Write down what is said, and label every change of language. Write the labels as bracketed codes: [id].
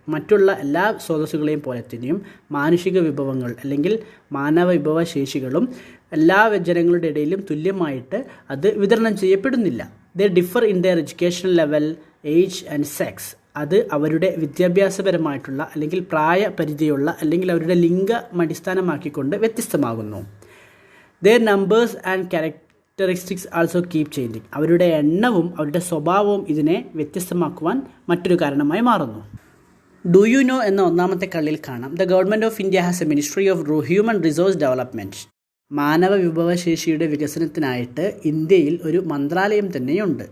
[ml] മറ്റുള്ള എല്ലാ സ്രോതസ്സുകളെയും പോലെ തന്നെയും മാനുഷിക വിഭവങ്ങൾ അല്ലെങ്കിൽ മാനവ വിഭവശേഷികളും എല്ലാ ജനങ്ങളുടെ ഇടയിലും തുല്യമായിട്ട് അത് വിതരണം ചെയ്യപ്പെടുന്നില്ല. [en] They differ in their educational level, age and sex. [ml] അത് അവരുടെ വിദ്യാഭ്യാസപരമായിട്ടുള്ള അല്ലെങ്കിൽ പ്രായപരിധിയുള്ള അല്ലെങ്കിൽ അവരുടെ ലിംഗം അടിസ്ഥാനമാക്കിക്കൊണ്ട് വ്യത്യസ്തമാകുന്നു. [en] Their numbers and characteristics also keep changing. [ml] അവരുടെ എണ്ണവും അവരുടെ സ്വഭാവവും ഇതിനെ വ്യത്യസ്തമാക്കുവാൻ മറ്റൊരു കാരണമായി മാറുന്നു. [en] do you know [ml] എന്ന ഒന്നാമത്തെ കള്ളിയിൽ കാണാം, [en] The government of India has a ministry of human resource development. [ml] മാനവ വിഭവശേഷിയുടെ വികസനത്തിനായിട്ട് ഇന്ത്യയിൽ ഒരു മന്ത്രാലയം തന്നെയുണ്ട്.